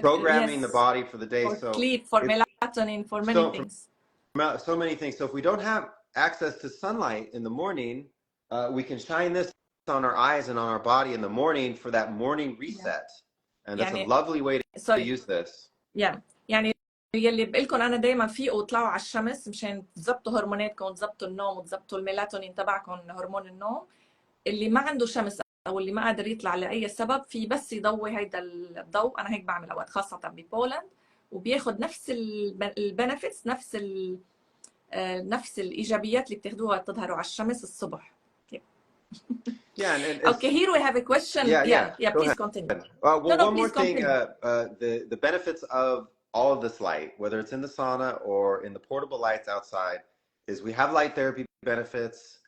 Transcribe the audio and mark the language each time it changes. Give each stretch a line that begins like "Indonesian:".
English: programming the body for the day. For sleep, for melatonin, for many things. So many things. So if we don't have access to sunlight in the morning, we can shine this on our eyes and on our body in the morning for that morning reset. And that's a lovely way to use this.
Arabic: يعني يلي بقول لكم انا دائما فيقوا طلعوا على الشمس مشان تظبطوا هرموناتكم وتظبطوا النوم وتظبطوا الميلاتونين تبعكم، هرمون النوم. اللي ما عنده شمس او اللي ما قادر يطلع لاي سبب، في بس يضوي هيدا الضوء. انا هيك بعمل اوقات خاصه ببولند، وبياخذ نفس البنفيتس، نفس الايجابيات اللي بتاخذوها تظهروا على الشمس الصبح.
English: Okay, here we have a question. Yeah, please continue. One more thing, the benefits of all of this light, whether it's in the sauna or in the portable lights outside, is we have light therapy benefits.